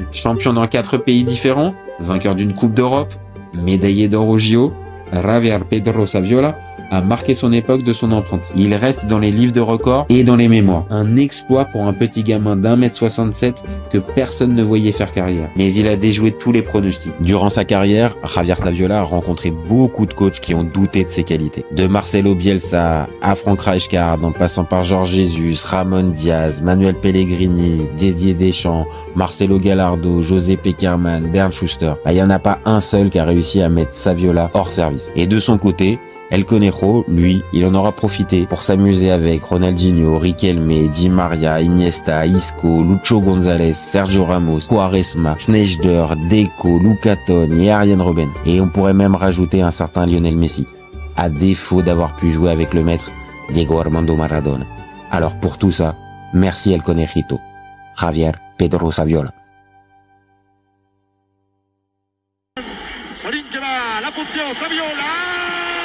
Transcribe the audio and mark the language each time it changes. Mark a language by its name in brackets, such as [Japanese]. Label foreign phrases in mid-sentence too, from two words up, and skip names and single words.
[French] Champion dans 4 pays différents, vainqueur d'une Coupe d'Europe, médaillé d'or au JO, Javier Pedro Saviola a marqué son époque de son empreinte. Il reste dans les livres de records et dans les mémoires. Un exploit pour un petit gamin d'1m67 que personne ne voyait faire carrière. Mais il a déjoué tous les pronostics. Durant sa carrière, Javier Saviola a rencontré beaucoup de coachs qui ont douté de ses qualités. De Marcelo Bielsa à Frank Rijkaard, en passant par Jorge Jesus, Ramon Diaz, Manuel Pellegrini, Didier Deschamps, Marcelo Gallardo, José Pekerman, Bernd Schuster. Il n'y en a pas un seul qui a réussi à mettre Saviola hors service. Et de son côté, El Conero, lui, il en aura profité pour s'amuser avec Ronaldinho, Riquelme, Di Maria, Iniesta, Isco, Lucho González, Sergio Ramos, Quaresma, Sneijder, Deco, Luca Toni et Arjen Robben. Et on pourrait même rajouter un certain Lionel Messi, à défaut d'avoir pu jouer avec le maître Diego Armando Maradona. Alors pour tout ça, merci El Conerito, Javier Pedro Saviola. [Spanish] Solín que va, la punteó, Saviola.